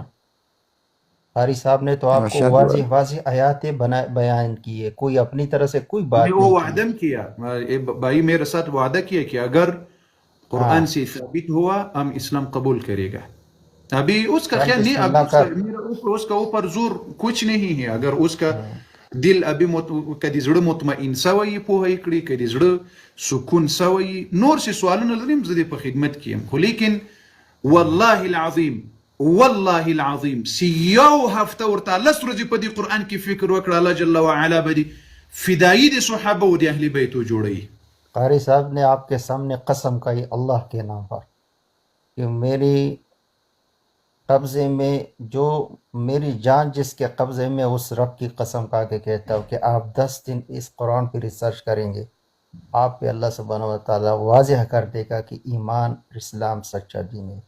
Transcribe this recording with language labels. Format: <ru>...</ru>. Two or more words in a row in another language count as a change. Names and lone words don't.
<ur>قاری صاحب نے تو آپ کو واضح واضح آیات بیان کی ہے، کوئی اپنی طرح سے کوئی بات وہ نہیں وعدہ کیا بھائی، میرے ساتھ وعدہ کیا کہ اگر قرآن سے ثابت ہوا ہم اسلام قبول کرے گا. ابھی اس کا خیال نہیں، اس کا اوپر زور کچھ نہیں ہے. اگر اس کا دل ابھی</ur> <ps>کدی زړه مطمئن سوی پوهه کړي، کدی زړه سکون سوی، نور سی سوالونه لرم زه په خدمت کې یم. خو لیکن</ps> <ar>والله العظیم، والله العظیم،</ar> <ps>سیو هفته ورته لس ورځې په دې قرآن کې فکر وکړه، الله</ps> <ar>جل وعلا</ar> <ps>به دې فدایي د صحابه او د اهل بیتو جوړوي.</ps> <ur>قاری صاحب نے آپ کے سامنے قسم کھائی اللہ کے نام پر کہ میری قبضے میں، جو میری جان جس کے قبضے میں، اس رب کی قسم کھا کے کہتا ہوں کہ آپ 10 دن اس قرآن پہ ریسرچ کریں گے، آپ پہ</ur> <ar>اللہ سبحانہ و تعالیٰ</ar> <ur>واضح کر دے گا کہ ایمان اسلام سچا دین ہے.</ur>